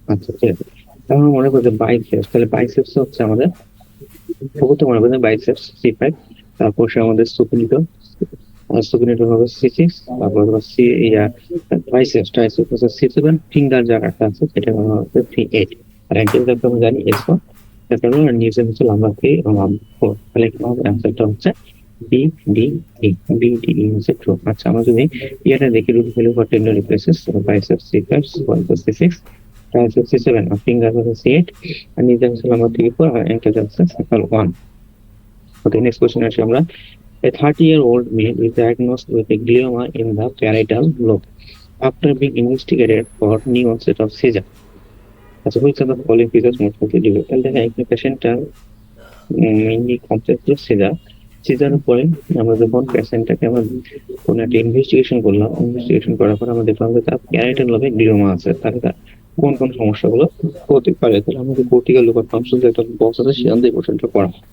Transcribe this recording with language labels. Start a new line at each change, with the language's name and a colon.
Bangla: আচ্ছা ঠিক আছে, তাহলে মনে করছে বাইসেপস, তাহলে বাইসেপস হচ্ছে আমাদের প্রথম মনে করছে বাইসেপস C5, তারপর সে আমাদের সুপিনিটো, সুপিনিটো হবে C6, তারপর হচ্ছে সি ইয়া ট্রাইসেপস, ট্রাইসেপস হচ্ছে C7, ফিঙ্গার যার একটা আছে সেটা হচ্ছে C8, আর অ্যাঙ্কেল যাকে আমরা জানি S1, তারপরে নিচে হচ্ছে লাম্বা 3 এবং লাম্বা 4, তাহলে এখানে আমাদের অ্যান্সারটা হচ্ছে B D E, B D E হচ্ছে ট্রু। আচ্ছা আমরা যদি এটা দেখি, root value for tender replaces biceps C5, C6, triceps C7, আর finger হচ্ছে C8, and নিচে হচ্ছে লাম্বা 3, 4, আর অ্যাঙ্কেল হচ্ছে সার্কেল 1। ওকে, নেক্সট কোশ্চেন আসি আমরা।
English: A 30-year-old male is diagnosed with a glioma in the parietal lobe after being investigated for new onset of seizure. আচ্ছা, which of the following features most likely due?
Bangla: তাহলে দেখেন এখানে পেশেন্টটা mainly complex caesar, caesar পরে আমরা যখন পেশেন্টটাকে আমরা কোনো একটা ইনভেস্টিগেশন করলাম, ইনভেস্টিগেশন করার পর আমরা দেখলাম যে তার প্যারাইটাল লোবে গ্লিওমা আছে, তাহলে তার কোন কোন সমস্যাগুলো হতে পারে, তাহলে আমাদের কর্টিক্যাল লোবার ফাংশন যে একটা বক্স আছে সেখান থেকে কোশ্চেনটা পড়া।